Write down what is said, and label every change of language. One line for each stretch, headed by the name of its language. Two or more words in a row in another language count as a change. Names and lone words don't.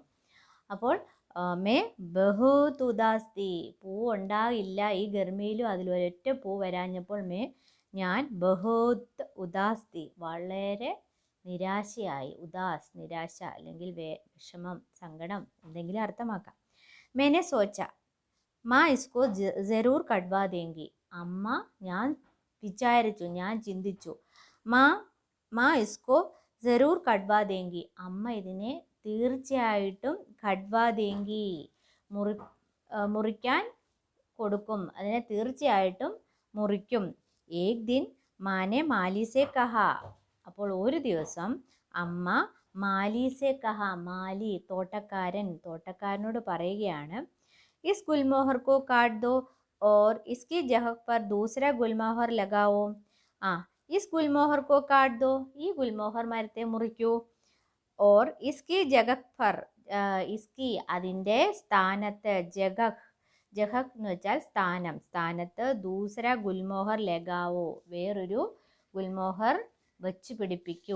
Malayalam: അപ്പോൾ
Hindi: मैं बहुत उदास थी,
Malayalam: പൂ ഉണ്ടാകില്ല ഈ ഗർമിയിലും അതിലൊരൊറ്റ പൂ വരാഞ്ഞപ്പോൾ ഞാൻ
Hindi: बहुत उदास थी,
Malayalam: വളരെ നിരാശയായി. ഉദാസ് നിരാശ, അല്ലെങ്കിൽ വിഷമം, സങ്കടം, എന്തെങ്കിലും അർത്ഥമാക്കാം.
Hindi: मैंने सोचा माँ इसको जरूर कटवा देंगी.
Malayalam: അമ്മ ഞാൻ ചിന്തിച്ചു
Hindi: माँ इसको ज़रूर कटवा देंगी,
Malayalam: അമ്മ ഇതിനെ തീർച്ചയായിട്ടും
Hindi: कटवा देंगी,
Malayalam: മുറിക്കാൻ കൊടുക്കും, അതിനെ തീർച്ചയായിട്ടും മുറിക്കും.
Hindi: एक दिन माँ ने माली से कहा,
Malayalam: അപ്പോൾ ഒരു ദിവസം അമ്മ
Hindi: माली से कहा,
Malayalam: മാലി തോട്ടക്കാരനോട് പറയുകയാണ്,
Hindi: इस गुलमोहर को काट दो और इसकी जगह पर दूसरा गुलमोहर लगाओ. इस गुलमोहर को काट दो,
Malayalam: ഈ ഗുൽമോഹർ മരത്തെ മുറിക്കൂ.
Hindi: और इसकी जगह पर,
Malayalam: ഇസ്കി അതിൻ്റെ സ്ഥാനത്ത്, ജഗഹ് എന്ന് വെച്ചാൽ സ്ഥാനത്ത്
Hindi: दूसरा गुलमोहर लगाओ,
Malayalam: വേറൊരു ഗുൽമോഹർ വെച്ച് പിടിപ്പിക്കൂ.